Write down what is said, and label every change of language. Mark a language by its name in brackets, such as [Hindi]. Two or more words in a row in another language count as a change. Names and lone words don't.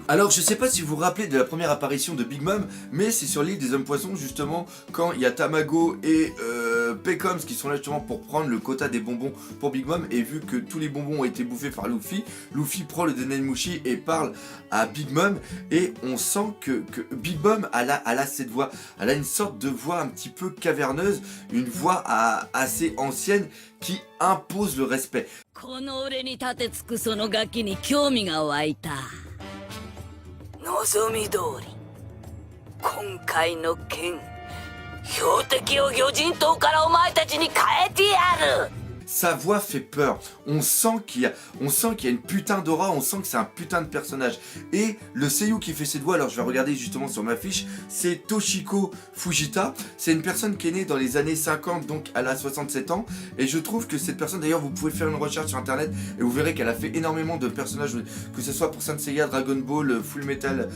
[French] Alors je sais pas si vous vous rappelez de la première apparition de Big Mom, mais c'est sur l'île des hommes poissons justement, quand il y a Tamago et Pecoms qui sont là justement pour prendre le quota des bonbons pour Big Mom, et vu que tous les bonbons ont été bouffés par Luffy, Luffy prend le Denenmushi et parle à Big Mom, et on sent que Big Mom elle a cette voix, elle a une sorte de voix un petit peu caverneuse, une voix assez ancienne qui impose le respect. [Japanese] この俺に立てつくそのガキに興味が湧いた。望み通り、今回の件、標的を魚人島からお前たちに変えてやる。 [French] Sa voix fait peur, on sent qu'il y a une putain d'aura, on sent que c'est un putain de personnage. Et le seiyuu qui fait cette voix, alors je vais regarder justement sur ma fiche, c'est Toshiko Fujita. C'est une personne qui est née dans les années 50, donc elle a 67 ans. Et je trouve que cette personne, d'ailleurs vous pouvez faire une recherche sur internet et vous verrez qu'elle a fait énormément de personnages, que ce soit pour Saint Seiya, Dragon Ball, Full Metal.